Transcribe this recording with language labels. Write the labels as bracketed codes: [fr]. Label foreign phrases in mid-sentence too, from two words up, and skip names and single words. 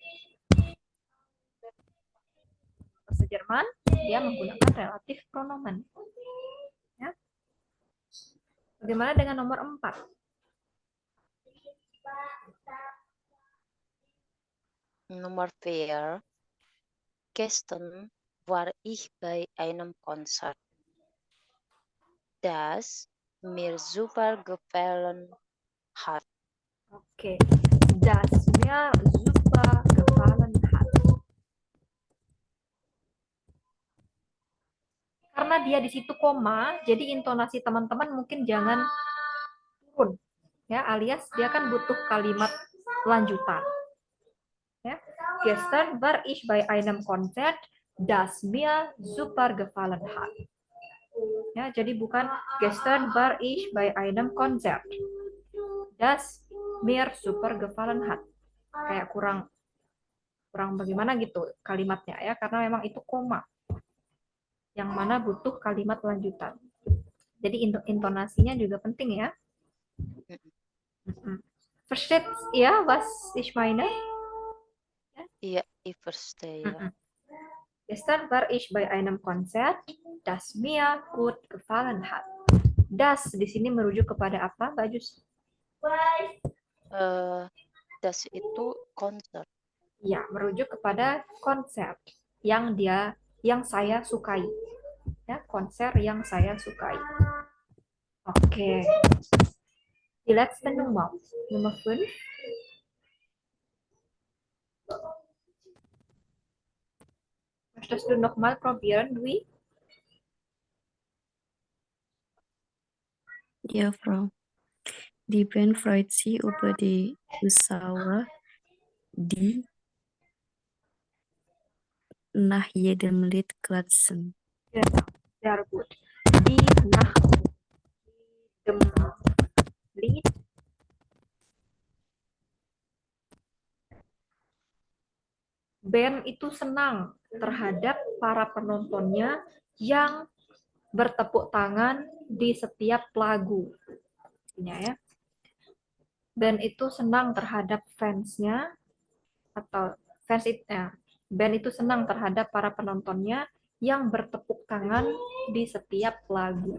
[id] Bahasa Jerman dia menggunakan relatif pronomen. Ya. Bagaimana dengan nomor 4? Nomor 4. [de] Gestern war ich bei einem Konzert, das mir super gefallen hat. Oke, das mir super gefallen hat. [id] Karena dia di situ koma, jadi intonasi teman-teman mungkin jangan turun, ya, alias dia kan butuh kalimat lanjutan. Ya. [de] Gestern war ich bei einem Konzert, das mir super gefallen hat. [id] Ya, jadi bukan [de] gestern war ich bei einem Konzert, das mir super gefallen hat. [id] Kayak kurang bagaimana gitu kalimatnya ya, karena memang itu koma yang mana butuh kalimat lanjutan. Jadi intonasinya juga penting ya. [de] Versteht ihr, was ich meine? Iya, ich verstehe. Gestern war ich bei einem Konzert, das mir gut gefallen hat. [id] Das di sini merujuk kepada apa, Mbak Jus? Das itu konser. Ya, merujuk kepada konser yang saya sukai. Ya, konser yang saya sukai. Oke. [de] Die letzte Nummer. Nummer 5. Möchtest du noch mal probieren, Dwi? Ja, Frau. Die Band freut sich über die Zuschauer, die nach jedem Lied klatschen. Genau, sehr gut. Die nach dem Lied [id] band itu senang terhadap para penontonnya yang bertepuk tangan di setiap lagu. Ya. Band itu senang terhadap fansnya atau fans itu ya, band itu senang terhadap para penontonnya yang bertepuk tangan di setiap lagu.